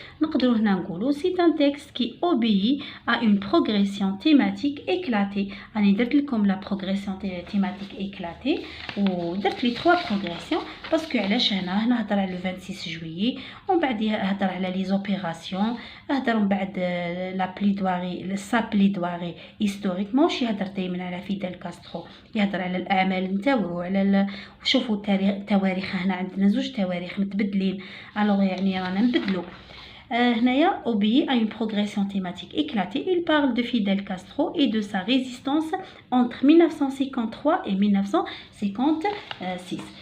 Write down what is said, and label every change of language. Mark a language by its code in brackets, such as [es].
[ar] نقدروا هنا نقولوا [fr] c'est un texte qui obéit à une progression thématique éclatée. [ar] راني درت لكم [fr] la progression thématique éclatée [ar] ودرت لي [fr] 3 progressions [ar] باسكو علاش هنا هضر على 26 جويي ومن بعد هضر على لي زوبيراسيون هضر من بعد لا بليدواري بليدواري هيستوريك ماشي يهضر دائما على فيدل كاسترو يهضر على الاعمال نتاعو على شوفوا التواريخ هنا عندنا زوج تواريخ متبدلين الوغ يعني رانا نبدلو. [fr] هنايا obéit à une progression thématique éclatée. Il parle de Fidel Castro et de sa résistance entre 1953 et 1956.